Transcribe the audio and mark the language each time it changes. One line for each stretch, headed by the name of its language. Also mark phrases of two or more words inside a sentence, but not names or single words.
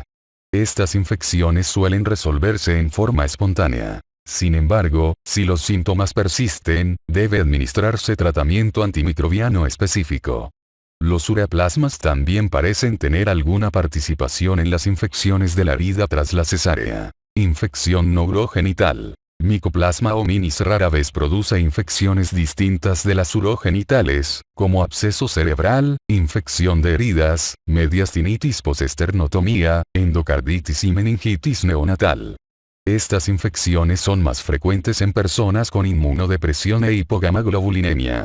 Spanish: Estas infecciones suelen resolverse en forma espontánea. Sin embargo, si los síntomas persisten, debe administrarse tratamiento antimicrobiano específico. Los ureaplasmas también parecen tener alguna participación en las infecciones de la herida tras la cesárea. Infección no urogenital. Mycoplasma hominis rara vez produce infecciones distintas de las urogenitales, como absceso cerebral, infección de heridas, mediastinitis postesternotomía, endocarditis y meningitis neonatal. Estas infecciones son más frecuentes en personas con inmunodepresión e hipogamaglobulinemia.